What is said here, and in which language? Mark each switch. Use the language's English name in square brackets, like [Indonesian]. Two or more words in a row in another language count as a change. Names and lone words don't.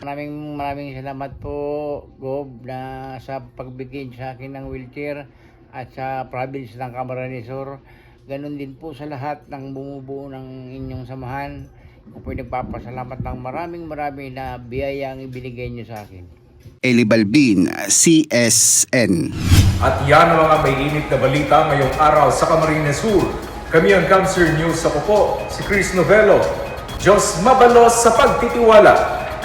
[Filipino] Maraming salamat po, Gob, na sa pagbigay sa akin ng wheelchair at sa province ng Camarines Sur. Ganon din po sa lahat ng bumubuo ng inyong samahan. Ako po'y nagpapasalamat ng maraming na biyaya ang ibinigay niyo sa akin. Eli Balbin, CSN. At yan ang mga may init na balita ngayong araw sa Camarines Sur. Kami ang Kamsur News. Ako po, si Chris Novello. [Bikol] Diyos mabalos sa pagtitiwala.